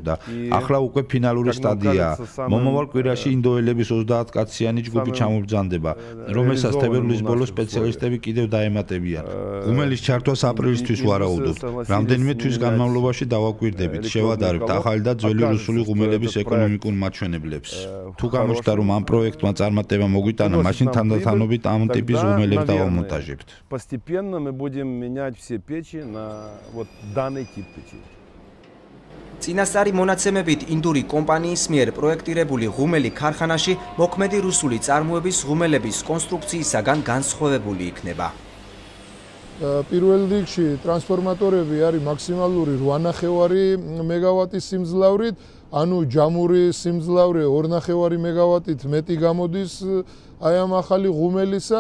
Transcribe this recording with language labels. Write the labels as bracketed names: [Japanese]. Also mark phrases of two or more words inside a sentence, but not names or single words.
[Georgian] ახლა უკვე ფინალური სტადიაა. მომავალ კვირაში ინდოელების 30 30 ჯგუფი ჩამობრძანდება, რომელსაც თებერვლის ბოლოს სპეციალისტები კიდევ დაემატებიან. ღუმელის ჩართვას აპრილისთვის ვარაუდობთ. რამდენიმე თვის განმავლობაში დავაკვირდებით, შევადარებთ ახალი და ძველი რუსული ღუმელების ეკონომიკურ მაჩვენებლებს. თუ გამოჩნდა, რომ ამ პროექტმა წარმატება მოგვიტანა, მაშინ თანდათანობით ამ ტიპის ღუმელებს დავამონტაჟებთ. [Russian] Постепенно мы будем менять все печи на вот данный тип печи. [Georgian] წინასწარი მონაცემებით ინდური კომპანიის მიერ პროექტირებული ღუმელი ქარხანაში მოქმედი რუსული წარმოების ღუმელების კონსტრუქციისაგან განსხვავებული იქნება. პირველ რიგში ტრანსფორმატორები არის მაქსიმალური 8.5 მეგავატის სიმძლავრით, ანუ ჯამური სიმძლავრე 2.5 მეგავატით მეტი გამოდის აი ამ ახალი ღუმელისა.